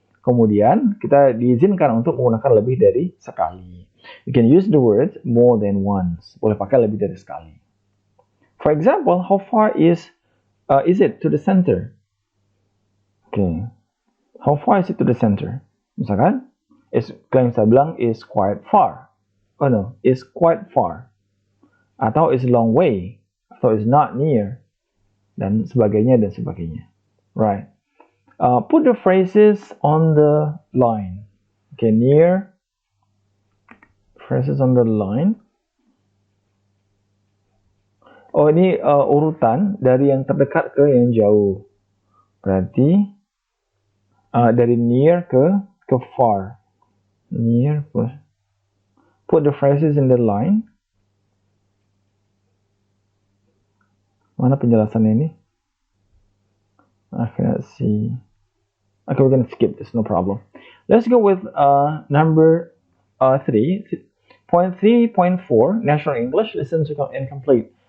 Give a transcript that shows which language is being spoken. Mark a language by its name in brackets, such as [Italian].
[Indonesian] Kemudian kita diizinkan untuk menggunakan lebih dari sekali. [English] You can use the words more than once. [Indonesian] Boleh pakai lebih dari sekali. [English] For example, how far is it to the center? Okay, how far is it to the center? [Indonesian] Misalkan, kalian bisa bilang [English] is quite far. Oh no, is quite far. [Indonesian] Atau [English] is a long way. [Indonesian] Atau [English] is not near. [Indonesian] Dan sebagainya, dan sebagainya. [English] Right. Put the phrases on the line. Okay, near. Phrases on the line. [Indonesian] Oh, ini urutan dari yang terdekat ke yang jauh. Berarti dari near ke far. [English] Near. Put the phrases in the line. [Indonesian] Mana penjelasannya ini? [English] I cannot see. Okay, we can skip this, no problem. Let's go with number 3, point 3.4, National English, listen to and complete.